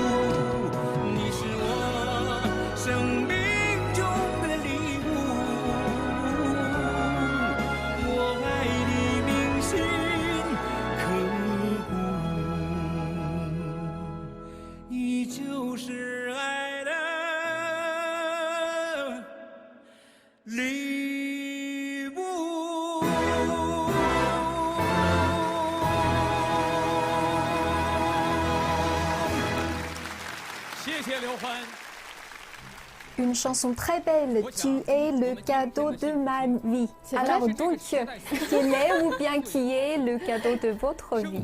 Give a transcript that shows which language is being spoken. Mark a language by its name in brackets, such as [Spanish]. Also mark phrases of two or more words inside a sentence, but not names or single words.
[Chinese] 你是我生命中的礼物，我爱你铭心刻骨，你就是爱的礼物。 [French] Une chanson très belle, Tu es le cadeau de ma vie. Alors donc, quel est ou bien qui est le cadeau de votre vie?